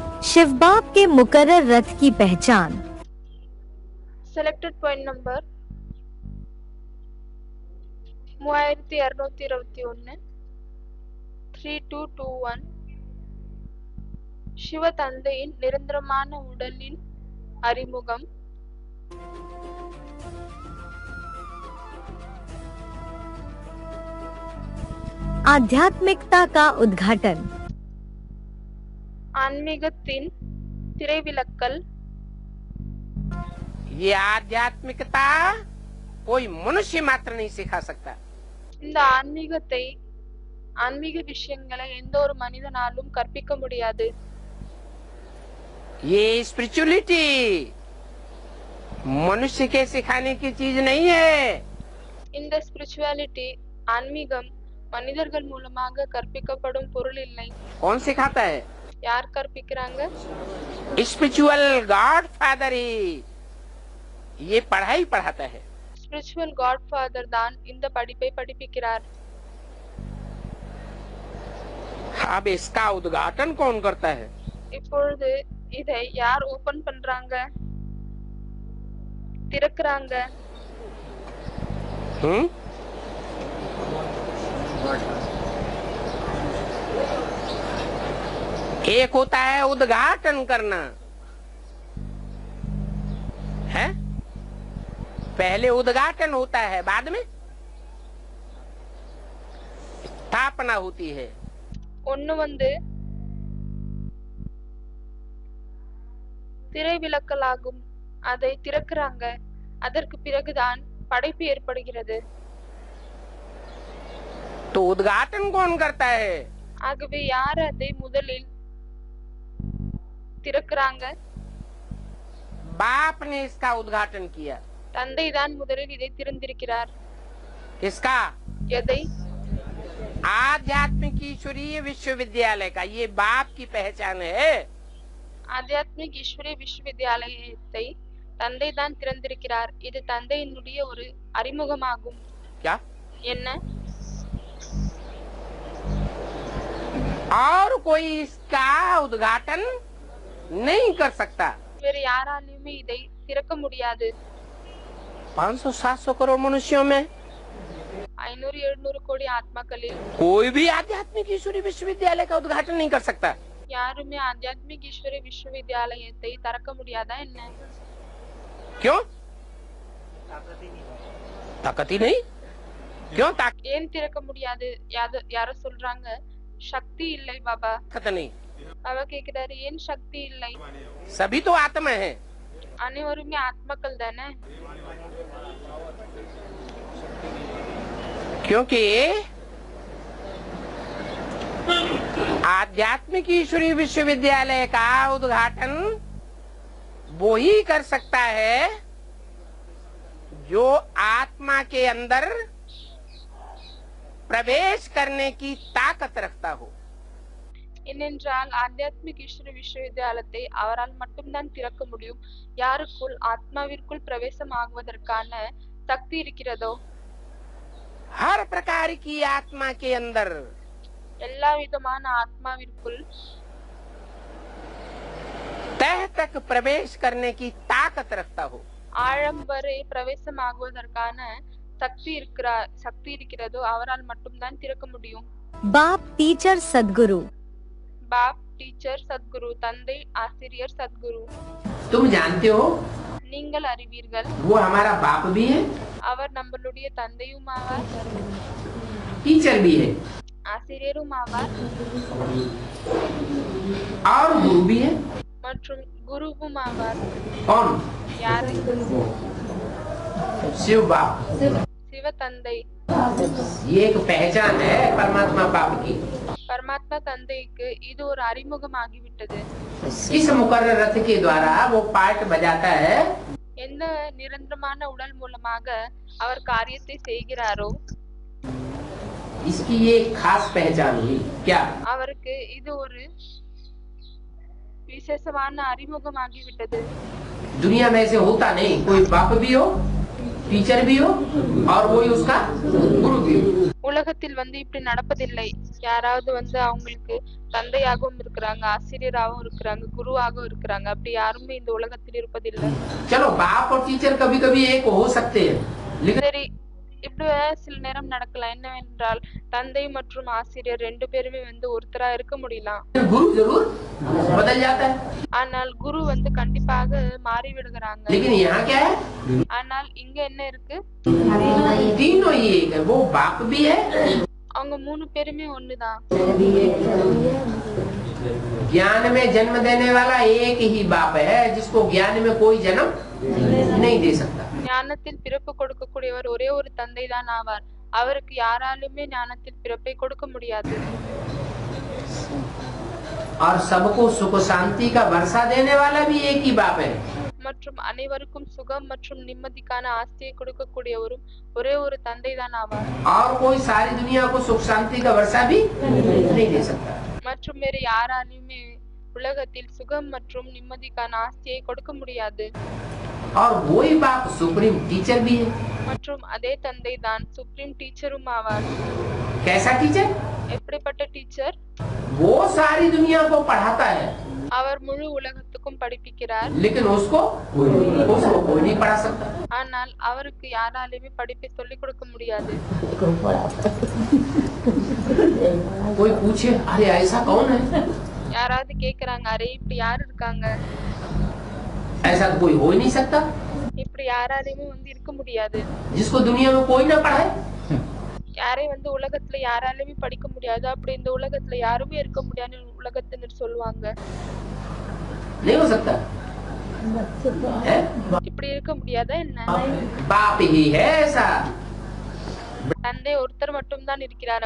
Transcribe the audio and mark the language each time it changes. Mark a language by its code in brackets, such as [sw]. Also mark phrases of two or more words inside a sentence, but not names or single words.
[hi] शिव बाप के मुकर्रर रथ की पहचान। [en] Selected point number 3221 3221. [ta] சிவ தந்தையின் நிரந்தரமான உடலின் அறிமுகம். [hi] आध्यात्मिकता का उद्घाटन। [ta] ஆன்மீகத்தின் திரைவிலக்கல். [hi] ये आध्यात्मिकता कोई मनुष्य मात्र नहीं सिखा सकता। [ta] இந்த ஆன்மீக விஷயங்களை எந்த ஒரு மனிதனாலும் கற்பிக்க முடியாது. [hi] ये स्पिरिचुअलिटी मनुष्य के सिखाने की चीज नहीं है। [ta] இந்த ஸ்பிரிச்சுவாலிட்டி ஆன்மீகம் மனிதர்கள் மூலமாக கற்பிக்கப்படும் பொருள் இல்லை. [hi] कौन सिखाता है? [ta] யார் கற்பிக்கிறாங்க? [en] spiritual God Father [hi] ही ये पढ़ाई पढ़ाता है। [en] spiritual God Father [ta] தான் இந்த படிப்பை படிப்பிக்கிறார். [hi] अब इसका उद्घाटन कौन करता है? [ta] இப்பொழுது இதை யார் ஓபன் பண்றாங்க, திறக்கறாங்க? [hi] एक होता है उद्घाटन करना, है? पहले उद्घाटन होता है, बाद में स्थापना होती है। [ta] ஒன்னு வந்து திரைவிலக்கலாகும், அதை திறக்கறாங்க, அதற்கு பிறகுதான் படைப்பு ஏற்படுகிறது. [hi] तो उद्घाटन कौन करता है? [ta] ஆகவே யார் அதை முதலில் திறக்கறாங்க? [hi] बाप ने इसका उद्घाटन किया। [ta] தந்தை தான் முதலில் இதை திறந்திருக்கிறார். [hi] इसका [ta] எதை? [hi] आध्यात्मिक ईश्वरीय विश्वविद्यालय का ये बाप की पहचान है। [ta] ஆத்தியாத்மிக் ஈஸ்வரிய விஸ்வவித்யாலயத்தை தந்தை தான் திறந்திருக்கிறார். இது தந்தையினுடைய ஒரு அறிமுகமாகும். [hi] क्या? [ta] என்ன? [hi] और कोई इसका उद्घाटन नहीं कर सकता। [ta] வேற யாராலுமே இதை திறக்க முடியாது. [hi] 500-700 करोड़ मनुष्यों में [ta] 500-700 கோடி ஆத்மாக்களில் [hi] कोई भी आध्यात्मिक ईश्वरीय विश्वविद्यालय का उद्घाटन नहीं कर सकता। [ta] யாருமே ஆத்தியாத்மிக் ஈஸ்வரிய விஸ்வவித்யாலயத்தை திறக்க முடியாதா என்ன? [hi] क्यों? ताकत ही नहीं। क्यों [ta] ஏன் திறக்க முடியாது? யாரோ சொல்றாங்க சக்தி இல்லை பாபா. [hi] ताकत नहीं? [ta] பாபா கேக்குறாரு ஏன் சக்தி இல்லை? [hi] सभी तो आत्मा है। [ta] அனைவருமே ஆத்மாக்கள் தானே? [hi] क्योंकि आध्यात्मिक ईश्वरीय विश्वविद्यालय का उद्घाटन वो ही कर सकता है जो आत्मा के अंदर प्रवेश करने की ताकत रखता हो। [ta] ஏனென்றால் ஆத்தியாத்மிக் ஈஸ்வரிய விஸ்வவித்யாலயத்தை அவரால் மட்டும்தான் திறக்க முடியும் யாருக்குள் ஆத்மாவிற்குள் பிரவேசம் ஆகுவதற்கான சக்தி இருக்கிறதோ. [hi] हर प्रकार की आत्मा के अंदर [ta] எல்லா விதமான ஆத்மாவிற்குள் [hi] तह तक प्रवेश करने की ताकत रखता हो। [ta] ஆழம் வரை பிரவேசம் ஆகுவதற்கான சக்தி இருக்கிறதோ அவரால் மட்டும்தான் திறக்க முடியும். [hi] बाप टीचर सदगुरु। [ta] பாப் டீச்சர் சத்குரு, தந்தை ஆசிரியர் சத்குரு. [hi] तुम जानते हो [ta] நீங்கள் அறிவீர்கள் [hi] वो हमारा बाप भी है, [ta] அவர் நம்மளுடைய தந்தையும் ஆவார், [hi] टीचर भी है [ta] ஆசிரியரும் ஆவார், [hi] और गुरु भी है। [ta] மற்றும் குருவும் ஆவார். [hi] कौन? [ta] யாரு? [hi] शिव बाप। [ta] சிவ தந்தை. [hi] ये एक पहचान है परमात्मा बाप की। [ta] பரமாத்மா தந்தைக்கு இது ஒரு அறிமுகம் ஆகிவிட்டது. [hi] इस मुकर्रर रथ के द्वारा वो पार्ट बजाता है। [ta] எந்த நிரந்தரமான உடல் மூலமாக அவர் காரியத்தை செய்கிறாரோ [hi] इसकी ये खास पहचान हुई। क्या? [ta] அவருக்கு இது ஒரு விசேஷமான அறிமுகம் ஆகிவிட்டது. [hi] दुनिया में ऐसे होता नहीं, कोई बाप भी हो टीचर भी हो और वही उसका गुरु भी हो। [ta] உலகத்தில் வந்து இப்படி நடப்பதில்லை. யாராவது வந்து அவங்களுக்கு தந்தையாகவும் இருக்கிறாங்க, ஆசிரியராகவும் இருக்கிறாங்க, குருவாகவும் இருக்கிறாங்க. அப்படி யாருமே இந்த உலகத்தில் இருப்பதில்லை. [hi] चलो बाप और टीचर कभी कभी एक हो सकते हैं, लेकिन [ta] சரி, இப்படி சில நேரம் நடக்கலாம். என்னவென்றால் தந்தை மற்றும் ஆசிரியர் ரெண்டு பேருமே வந்து ஒருத்தரா இருக்க முடியலாம். [hi] गुरु जरूर बदल जाता है। [ta] ஆனால் குரு வந்து கண்டிப்பாக மாறி விடுகிறாங்க. [hi] लेकिन यहाँ क्या है, [ta] ஆனால் இங்க என்ன இருக்கு? [hi] तीनों ही एक है। वो बाप भी है, [ta] அவங்க மூணு பேருமே ஒண்ணுதான். [hi] ज्ञान में जन्म देने वाला एक ही बाप है, जिसको ज्ञान में कोई जन्म नहीं दे सकता। [ta] ஞானத்தில் பிறப்பு கொடுக்கக்கூடியவர் ஒரே ஒரு தந்தை தான் ஆவார். அவருக்கு யாராலுமே ஞானத்தில் பிறப்பை கொடுக்க முடியாது. [hi] और सबको सुख शांति का वर्षा देने वाला भी एक ही बाप है। [ta] மற்றும் அனைவருக்கும் சுகம் மற்றும் நிம்மதிக்கான ஆஸ்தியை கொடுக்கக்கூடியவரும் ஒரே ஒரு தந்தை தான் ஆவார். [hi] और कोई सारी दुनिया को सुख शांति का वर्षा भी नहीं दे सकता। [ta] மற்றும் வேறு யாராலுமே உலகத்தில் சுகம் மற்றும் நிம்மதிக்கான ஆஸ்தியை கொடுக்க முடியாது. [hi] और वही बाप [en] supreme teacher [hi] भी है। [ta] மற்றும் அதே தந்தை தான் [en] supreme teacher [ta] ஆவார். [hi] कैसा टीचर? [ta] எப்படிப்பட்ட டீச்சர்? [hi] वो सारी दुनिया को पढ़ाता है, [ta] அவர் முழு உலகத்துக்கும் படிப்பிக்கிறார். [hi] लेकिन उसको कोई नहीं पढ़ा सकता। [ta] ஆனால் அவருக்கு யாராலுமே படிப்பை சொல்லிக் கொடுக்க முடியாது. [hi] कोई पूछे अरे ऐसा कौन है, [ta] யாராவது கேக்குறாங்க, அரே இப்படி யாரு இருக்காங்க? [hi] ऐसा तो कोई हो ही नहीं सकता [ta] இப்படி யாராலையுமே வந்து இருக்க முடியாது. [hi] जिसको दुनिया में कोई ना पढ़ाए। [ta] யாரை வந்து உலகத்துல யாராலுமே படிக்க முடியாது. அப்படி இந்த உலகத்துல யாருமே இருக்க முடியாதுன்னு உலகத்தினர் சொல்லுவாங்க. [hi] नहीं हो सकता है? [ta] இப்படி இருக்க முடியாதா என்ன? [hi] बाप ही है ऐसा। [ta] தந்தை ஒருத்தர் மட்டும் தான் இருக்கிறார்.